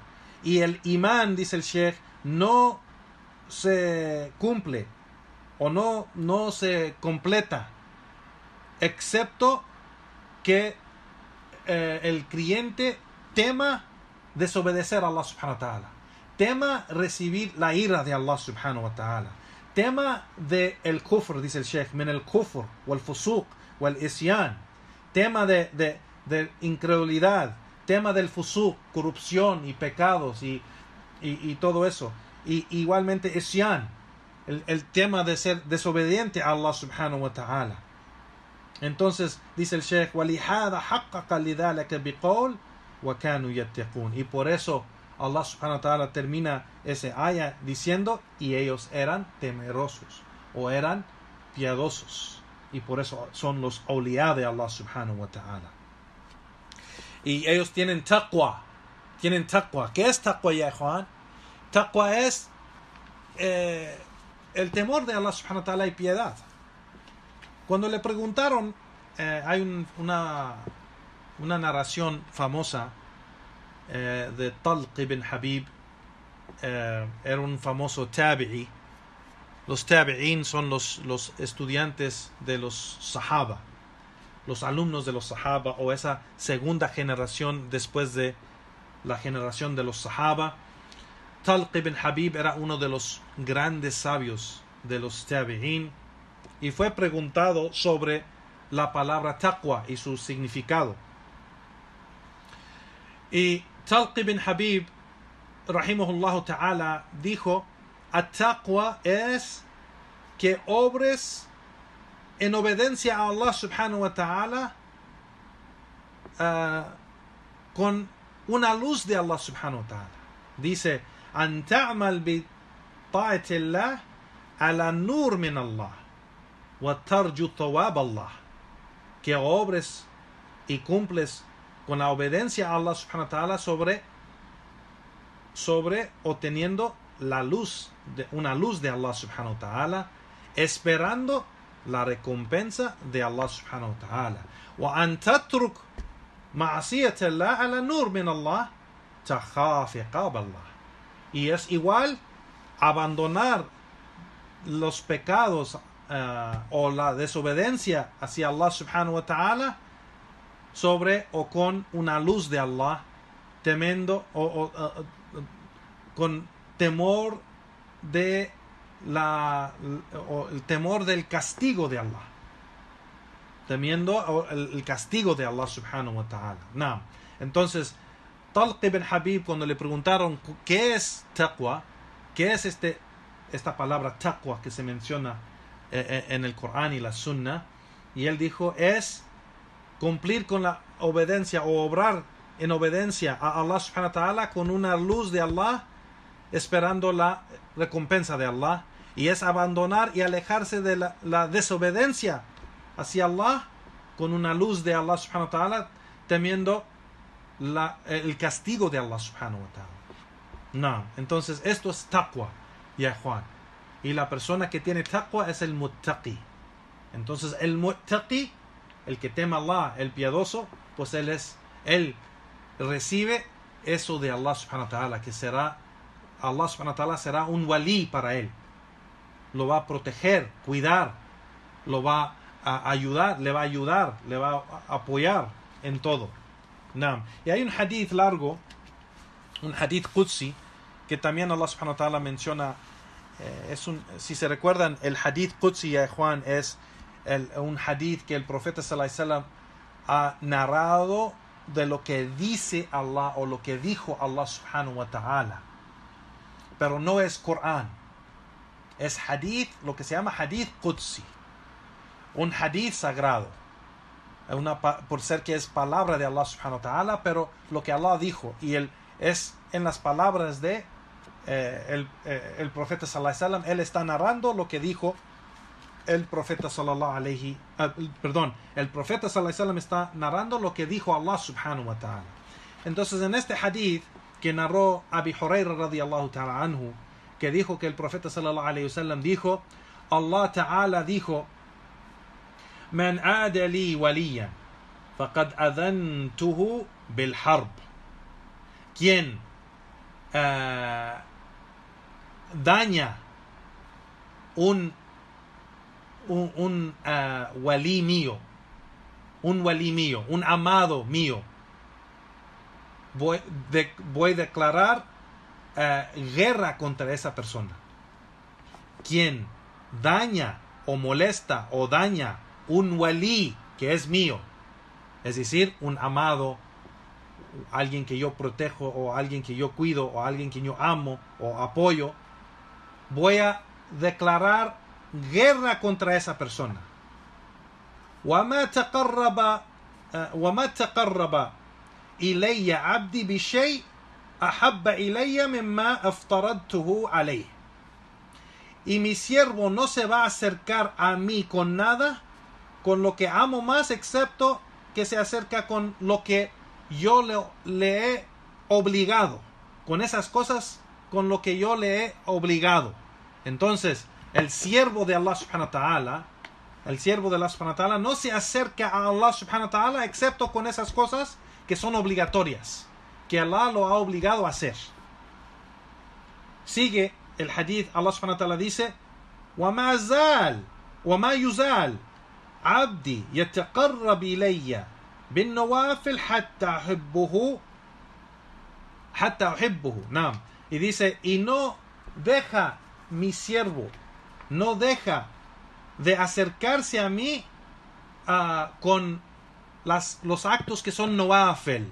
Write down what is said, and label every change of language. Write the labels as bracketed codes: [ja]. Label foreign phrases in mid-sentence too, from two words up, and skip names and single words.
[es] Y el imán, dice el Sheikh, no se cumple o no se completa excepto que el creyente tema desobedecer a Allah [ar] سبحانه وتعالى, [es] tema recibir la ira de Allah [ar] سبحانه وتعالى, [es] tema de el kufr, dice el Sheikh, [ar] من الكفر والفسوق والعصيان, [es] tema de incredulidad, tema del fusuq, corrupción y pecados y todo eso, y igualmente isyan, el tema de ser desobediente a Allah [ar] سبحانه وتعالى. [es] Entonces dice el Sheikh, [ar] وَلِهَذَا حَقَّقَ لِذَلَكَ بِقَوْلٍ وَكَانُوا يَتَّقُونَ. [es] Y por eso Allah [ar] سبحانه وتعالى [es] termina ese ayah diciendo, y ellos eran temerosos o eran piadosos, y por eso son los awliya de Allah [ar] سبحانه وتعالى. [es] Y ellos tienen taqwa. ¿Qué es taqwa, ya Juan? Taqwa es el temor de Allah [ar] سبحانه وتعالى [es] y piedad. Cuando le preguntaron, hay una narración famosa de Talq ibn Habib, era un famoso tabi'i. Los tabi'in son los estudiantes de los sahaba, los alumnos de los sahaba, o esa segunda generación después de la generación de los sahaba. Talq ibn Habib era uno de los grandes sabios de los tabi'in y fue preguntado sobre la palabra taqwa y su significado. Y Talq ibn Habib, [ar] رحمه الله تعالى, [es] dijo: at-taqwa es que obres en obediencia a Allah [ar] سبحانه وتعالى [es] con una luz de Allah [ar] سبحانه وتعالى. Dice: أن تعمل بطاعة الله على نور من الله وترجو ثواب الله. [es] Que obres y cumples con la obediencia a Allah [ar] سبحانه وتعالى [es] sobre obteniendo una luz de Allah [ar] سبحانه وتعالى, [es] esperando la recompensa de Allah [ar] سبحانه وتعالى. وأن تترك معصية الله على نور من الله تخاف عقاب الله. [es] Y es igual abandonar los pecados o la desobediencia hacia Allah subhanahu wa ta'ala sobre o con una luz de Allah, temiendo con temor de el temor del castigo de Allah. Temiendo el castigo de Allah [ar] سبحانه وتعالى. [es] Nah. Entonces, Talq ibn Habib, cuando le preguntaron qué es taqwa, qué es esta palabra taqwa que se menciona en el Corán y la Sunna, y él dijo, es cumplir con la obediencia o obrar en obediencia a Allah [ar] سبحانه وتعالى [es] con una luz de Allah, esperando la recompensa de Allah, y es abandonar y alejarse de la desobediencia hacia Allah con una luz de Allah [ar] سبحانه وتعالى, [es] temiendo el castigo de Allah [ar] سبحانه وتعالى. [es] No, entonces esto es taqwa, ya Juan. Y la persona que tiene taqwa es el muttaqi. Entonces el muttaqi, el que teme a Allah, el piadoso, pues él recibe eso de Allah [ar] سبحانه وتعالى, [es] que Allah [ar] سبحانه وتعالى [es] será un wali para él. Lo va a proteger, cuidar, lo va a ayudar, le va a apoyar en todo. No. Y hay un hadith largo, un [ar] حديث قدسي, [es] que también Allah [ar] سبحانه وتعالى [es] menciona. Si se recuerdan, el [ar] حديث قدسي, [es] ya Juan, es un hadith que el profeta [ar] صلى الله عليه وسلم [es] ha narrado de lo que dice Allah o lo que dijo Allah [ar] سبحانه وتعالى. [es] Pero no es Corán. Es hadith, lo que se llama [ar] حديث قدسي. [es] Un hadith sagrado. Por ser que es palabra de Allah [ar] سبحانه وتعالى, [es] pero lo que Allah dijo. Y es en las palabras de el profeta [ar] صلى الله عليه وسلم. [es] Él está narrando lo que dijo el profeta [ar] صلى الله عليه [es] el profeta [ar] صلى الله عليه وسلم [es] está narrando lo que dijo Allah [ar] سبحانه وتعالى. [es] Entonces en este hadith que narró Abi Hurayra [ar] رضي الله تعالى عنه, [es] que dijo que el profeta [ar] صلى الله عليه وسلم [es] dijo, [ar] الله تعالى [es] dijo, [ar] من عادى لي وليا فقد آذنته بالحرب. [es] Quien daña un wali mío, un amado mío, voy a declarar guerra contra esa persona. Quien daña o molesta o daña un wali que es mío, es decir, un amado, alguien que yo protejo o alguien que yo cuido o alguien que yo amo o apoyo, voy a declarar guerra contra esa persona. [ar] وما تقرب إلي عبدي بشيء أحب إلي مما افترضته عليه. [es] Y mi siervo no se va a acercar a mí con nada, con lo que amo más, excepto que se acerca con lo que yo le he obligado, con esas cosas con lo que yo le he obligado. Entonces, el siervo de Allah [ar] سبحانه وتعالى, [es] no se acerca a Allah [ar] سبحانه وتعالى [es] excepto con esas cosas que son obligatorias, que Allah lo ha obligado a hacer. Sigue el hadith, Allah [ar] سبحانه وتعالى dice, وَمَا يُزَالْ عَبْدِي يَتَقَرَّبْ إِلَيَّ بِالنَّوَافِلْ حَتَّى أُحِبُّهُ. [es] Y dice, y no deja mi siervo, no deja de acercarse a mí con los actos que son nawafil.